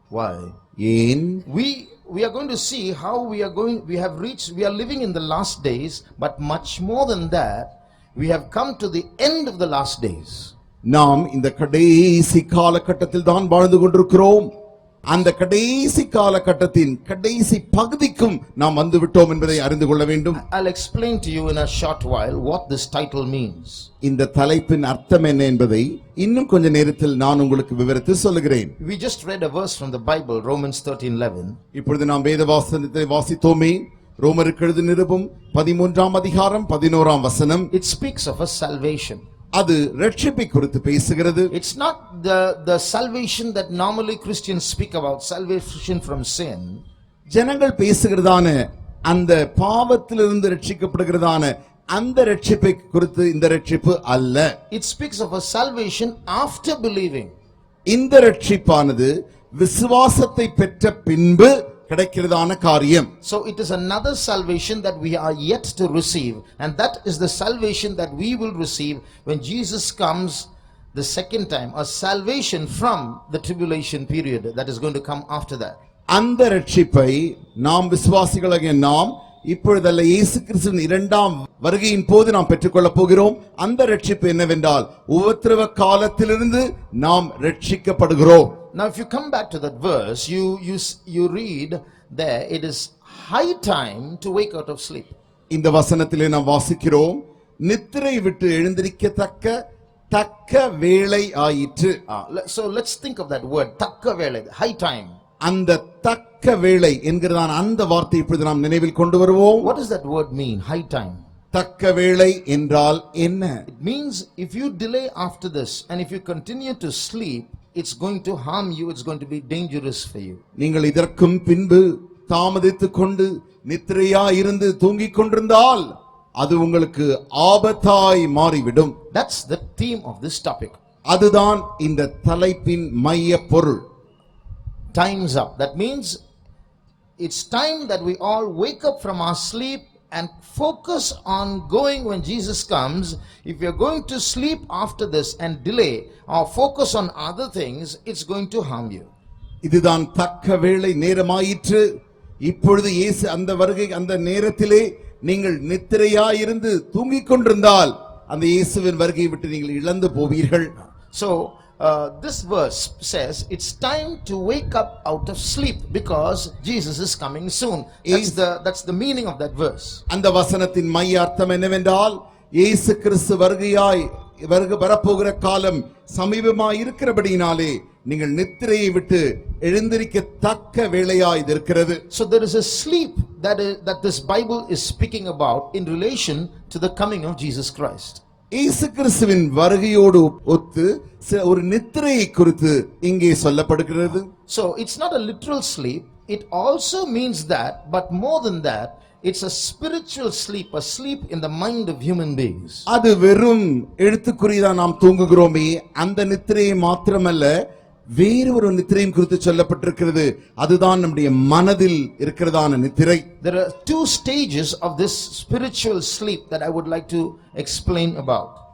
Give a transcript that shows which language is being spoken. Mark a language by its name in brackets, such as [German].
[English] Why? [Tamil] ஏன்? [English] We are going to see how we are living in the last days, but much more than that, we have come to the end of the last days. [Tamil] நாம் இந்த கடைசி காலகட்டத்தில் தான் வாழ்ந்து கொண்டிருக்கிறோம். அந்த கடைசி காலகட்டத்தின் கடைசி பகுதிக்கும் நாம் வந்து விட்டோம் என்பதை அறிந்து கொள்ள வேண்டும். [English] I'll explain to you in a short while what this title means. [Tamil] இந்த தலைப்பின் அர்த்தம் என்ன என்பதை இன்னும் கொஞ்ச நேரத்தில் நான் உங்களுக்கு விவரித்து சொல்லுகிறேன். [English] We just read a verse from the Bible, Romans 13:11. [Tamil] இப்பொழுது நாம் வேத வாசனத்தை வாசித்தோமே. ரோமருக்கு எழுதின நிருபம் 13ஆம் அதிகாரம் 11ஆம் வசனம். [English] It speaks of a salvation. [Tamil] அது ரட்சிப்பை குறித்து பேசுகிறது. [English] It's not the salvation that normally Christians speak about, salvation from sin. [Tamil] ஜனங்கள் பேசுகிறதான அந்த பாவத்திலிருந்து ரட்சிக்கப்படுகிறதான அந்த ரட்சிப்பை குறித்து இந்த ரட்சிப்பு அல்ல. [English] It speaks of a salvation after believing. [Tamil] இந்த ரட்சிப்பானது விசுவாசத்தை பெற்ற பின்பு கிடைக்கிறதான காரியம். [English] So it is another salvation that we are yet to receive, and that is the salvation that we will receive when Jesus comes the second time, a salvation from the tribulation period that is going to come after that. [Tamil] அந்த ரட்சிப்பை நாம் விசுவாசிகளாகிய நாம் இப்பொழுதல்ல, இயேசு கிறிஸ்துவின் இரண்டாம் வருகையின் போது நாம் பெற்றுக்கொள்ளப் போகிறோம். அந்த ரட்சிப்பு என்னவென்றால் உபத்திரவ காலத்திலிருந்து நாம் ரட்சிக்கப்படுகிறோம். [English] Now if you come back to that verse, you read there, it is high time to wake out of sleep. [Tamil] இந்த வசனத்திலே நாம் வாசிக்கிறோம், நித்திரை விட்டு எழுந்திருக்கத்தக்க வேளை ஆயிற்று. [English] So let's think of that word, [Tamil] takka velai, [English] high time. [Tamil] அந்த தக்க வேளை என்கிறதான அந்த வார்த்தை இப்பொழுது நாம் நினைவில் கொண்டு வருவோம். [English] What does that word mean, high time? [Tamil] தக்க வேளை என்றால் என்ன? [English] It means if you delay after this and if you continue to sleep, it's going to harm you, it's going to be dangerous for you. [Tamil] நீங்கள் இதற்கும் பின்பு தாமதித்துக் கொண்டு நித்திரையா இருந்து தூங்கிக் கொண்டிருந்தால் அது உங்களுக்கு ஆபத்தாய் மாறிவிடும். [English] That's the theme of this topic. [Tamil] அதுதான் இந்த தலைப்பின் மைய பொருள். [English] Time's up. That means it's time that we all wake up from our sleep and focus on going when Jesus comes. If we are going to sleep after this and delay or focus on other things, it's going to harm you. [Tamil] இதுதான் தக்க வேளை நேரமாயிற்று. இப்பொழுது இயேசு அந்த வருகை அந்த நேரத்திலே நீங்கள் நித்திரையா இருந்து தூங்கிக் கொண்டிருந்தால் அந்த இயேசுவின் வருகையை விட்டு நீங்கள் இழந்து போவீர்கள். [English] So this verse says it's time to wake up out of sleep because Jesus is coming soon. That's the meaning of that verse. [Tamil] அந்த வசனத்தின் மைய அர்த்தம் என்னவென்றால், இயேசு கிறிஸ்து வருகை வரப்போகிற காலம் சமீபமாய் இருக்கிறபடியினாலே நீங்கள் நித்திரையை விட்டு எழுந்திருக்கத்தக்க வேளையாய் இருக்கிறது. [English] So there is a sleep that this Bible is speaking about in relation to the coming of Jesus Christ. [Tamil] இயேசு கிறிஸ்துவின் வருகையோடு ஒத்து ஒரு நித்திரையை குறித்து இங்கே சொல்லப்படுகிறது. [English] So it's not a literal sleep, it also means that, but more than that, it's a spiritual sleep, a sleep in the mind of human beings. [Tamil] அது வெறும் எழுத்துக்குறிதான் நாம் தூங்குகிறோமே, அந்த நித்திரையை மாத்திரமல்ல, வேறு ஒரு நித்திரையும் குறித்து சொல்லப்பட்டிருக்கிறது. அதுதான் நம்முடைய மனதில் இருக்கிறதான நித்திரை. [English] There are two stages of this spiritual sleep that I would like to explain about.